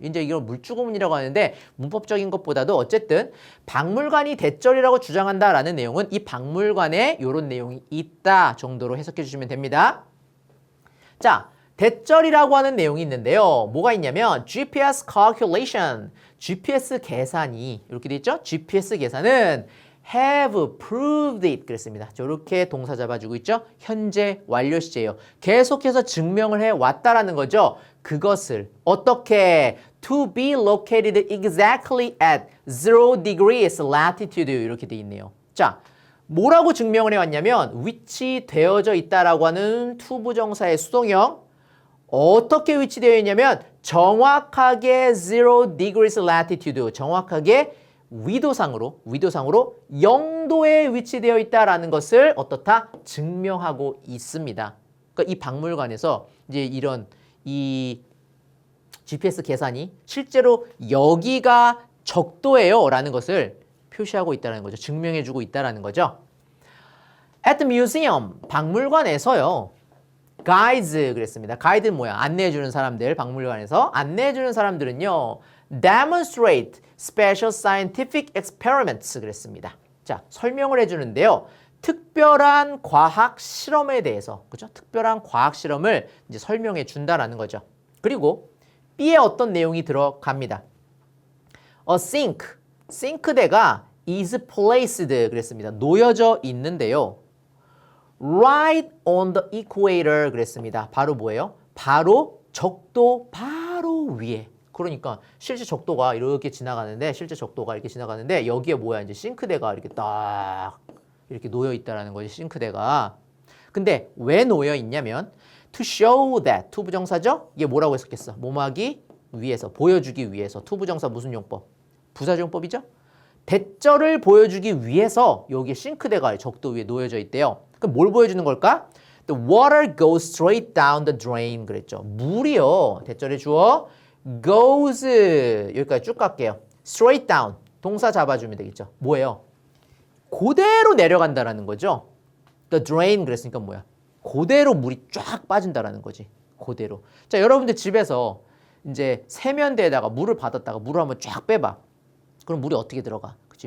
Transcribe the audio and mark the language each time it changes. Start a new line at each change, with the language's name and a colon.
Korean: 이제 이걸 물주고문이라고 하는데 문법적인 것보다도 어쨌든 박물관이 대절이라고 주장한다라는 내용은 이 박물관에 이런 내용이 있다 정도로 해석해 주시면 됩니다. 자, 대절이라고 하는 내용이 있는데요. 뭐가 있냐면 GPS calculation, GPS 계산이 이렇게 돼 있죠? GPS 계산은
English: have proved it
Korean: 그랬습니다. 저렇게 동사 잡아주고 있죠? 현재 완료 시제예요. 계속해서 증명을 해왔다라는 거죠. 그것을 어떻게
English: to be located exactly at 0 degrees latitude
Korean: 이렇게 돼 있네요. 자, 뭐라고 증명을 해왔냐면 위치되어져 있다라고 하는 to 부정사의 수동형 어떻게 위치되어 있냐면 정확하게
English: 0 degrees latitude
Korean: 정확하게 위도상으로 0도에 위치되어 있다라는 것을 어떻다? 증명하고 있습니다. 그러니까 이 박물관에서 이제 이런 이 GPS 계산이 실제로 여기가 적도예요 라는 것을 표시하고 있다는 거죠. 증명해주고 있다는 거죠.
English: At the museum,
Korean: 박물관에서요. guides 그랬습니다. 가이드는 뭐야? 안내해주는 사람들, 박물관에서 안내해주는 사람들은요.
English: demonstrate special scientific experiments
Korean: 그랬습니다. 자, 설명을 해주는데요. 특별한 과학 실험에 대해서, 그죠? 특별한 과학 실험을 이제 설명해 준다라는 거죠. 그리고 B에 어떤 내용이 들어갑니다.
English: A sink,
Korean: 싱크대가
English: is placed
Korean: 그랬습니다. 놓여져 있는데요.
English: Right on the equator
Korean: 그랬습니다. 바로 뭐예요? 바로 적도 바로 위에. 그러니까 실제 적도가 이렇게 지나가는데 여기에 뭐야? 이제 싱크대가 이렇게 딱 이렇게 놓여 있다라는 거지. 싱크대가. 근데 왜 놓여 있냐면
English: to show that
Korean: to 부정사죠? 이게 뭐라고 했었겠어? 뭐뭐하기 위해서 보여주기 위해서. to 부정사 무슨 용법? 부사용법이죠? 대절을 보여주기 위해서 여기에 싱크대가 적도 위에 놓여져 있대요. 그럼 뭘 보여주는 걸까?
English: The water goes straight down the drain
Korean: 그랬죠. 물이요. 대절해 주어 goes 여기까지 쭉 갈게요.
English: straight down
Korean: 동사 잡아주면 되겠죠. 뭐예요? 그대로 내려간다라는 거죠.
English: The drain
Korean: 그랬으니까 뭐야? 그대로 물이 쫙 빠진다라는 거지. 그대로. 자, 여러분들 집에서 이제 세면대에다가 물을 받았다가 물을 한번 쫙 빼봐. 그럼 물이 어떻게 들어가? 그치?